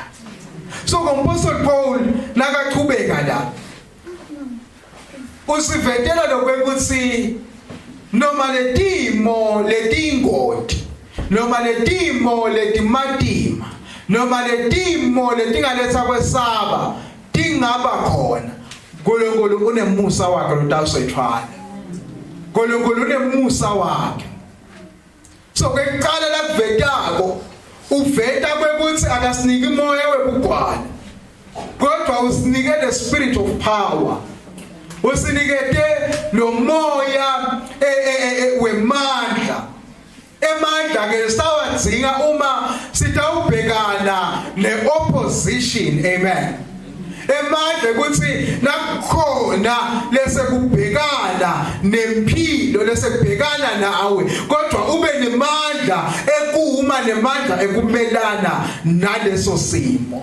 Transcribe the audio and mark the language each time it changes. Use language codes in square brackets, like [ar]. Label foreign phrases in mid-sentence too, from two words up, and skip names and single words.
[ss] So Apostle Paul nakaqhubeka la usivetela lokwekuthi noma letimo letingoti, noma letimo letimatima, noma letimo letingaletha kwesaba tingaba khona, uNkulunkulu unemusa wakhe lotawusethwala. uNkulunkulu unemusa wakhe. So kwekuqala la kuvetako uveta kwekuthi akasiniki umoya webugwala, kodwa usinike [en] the spirit of power. [ss] Usinikete lo moya wemandla. Emandla ke sawadzinga uma sitawubhekana ne-opposition. Amen. Emandla ukuthi nakukhona lesekubhekana nempilo lesekubhekana nawe, kodwa ube nemandla ekuma nemandla ekumelana naleso simo.